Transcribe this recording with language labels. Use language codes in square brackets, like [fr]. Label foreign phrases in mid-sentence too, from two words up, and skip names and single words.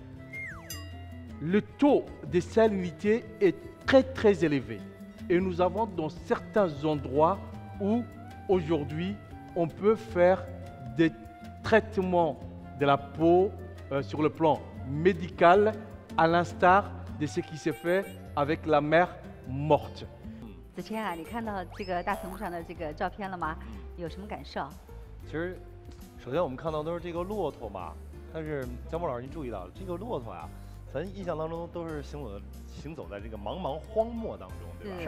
[fr] Le taux de salinité est très très élevé et nous avons dans certains endroits où aujourd'hui on peut faire des traitements de la peau sur le plan médical à l'instar de ce qui s'est fait avec la mer morte. [zh] 子谦啊，你看到这个大屏幕上的这个照片了吗？有什么感受？其实，首先我们看到都是这个骆驼嘛，但是姜波老师您注意到这个骆驼啊，咱印象当中都是行走在这个茫茫荒漠当中，对吧？